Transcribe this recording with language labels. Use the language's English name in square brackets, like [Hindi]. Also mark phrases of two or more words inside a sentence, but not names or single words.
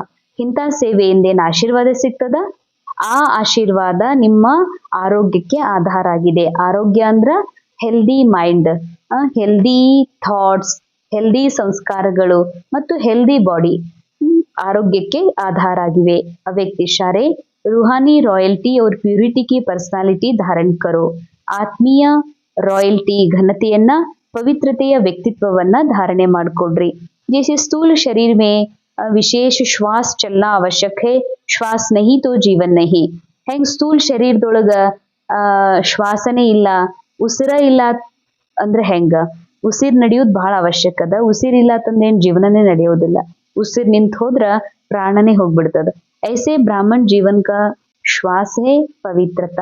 [Kannada] ಇಂಥ ಸೇವೆಯಿಂದ ಏನ್ ಆಶೀರ್ವಾದ ಸಿಗ್ತದ, ಆ ಆಶೀರ್ವಾದ ನಿಮ್ಮ ಆರೋಗ್ಯಕ್ಕೆ ಆಧಾರ ಆಗಿದೆ. ಆರೋಗ್ಯ ಅಂದ್ರ [English] healthy mind, healthy thoughts, [Kannada] ಹೆಲ್ದಿ ಸಂಸ್ಕಾರಗಳು ಮತ್ತು [English] healthy body [Kannada] ಆರೋಗ್ಯಕ್ಕೆ ಆಧಾರ ಆಗಿವೆ. [Hindi] अव्यक्त इशारे रूहानी रॉयल्टी और प्यूरिटी की पर्सनालिटी धारण करो. [Kannada] ಆತ್ಮೀಯ ರಾಯಲ್ಟಿ ಘನತೆಯನ್ನ, ಪವಿತ್ರತೆಯ ವ್ಯಕ್ತಿತ್ವವನ್ನ ಧಾರಣೆ ಮಾಡ್ಕೊಡ್ರಿ. [Hindi] जैसे स्थूल शरीर में विशेष श्वास चलना आवश्यक है, श्वास नहीं तो जीवन नहीं. [Kannada] ಹೆಂಗ್ ಸ್ಥೂಲ ಶರೀರದೊಳಗ ಶ್ವಾಸನೇ ಇಲ್ಲ, ಉಸಿರ ಇಲ್ಲ ಅಂದ್ರೆ ಹೆಂಗ? ಉಸಿರ್ ನಡೆಯೋದು ಬಹಳ ಅವಶ್ಯಕ ಅದ. ಉಸಿರಿಲ್ಲ ಅಂತಂದ್ರೆ ಏನ್ ಜೀವನನೇ ನಡೆಯೋದಿಲ್ಲ. ಉಸಿರ್ ನಿಂತ ಹೋದ್ರ ಪ್ರಾಣನೇ ಹೋಗ್ಬಿಡ್ತದ. [Hindi] ऐसे ब्राह्मण जीवन का श्वास है पवित्रता.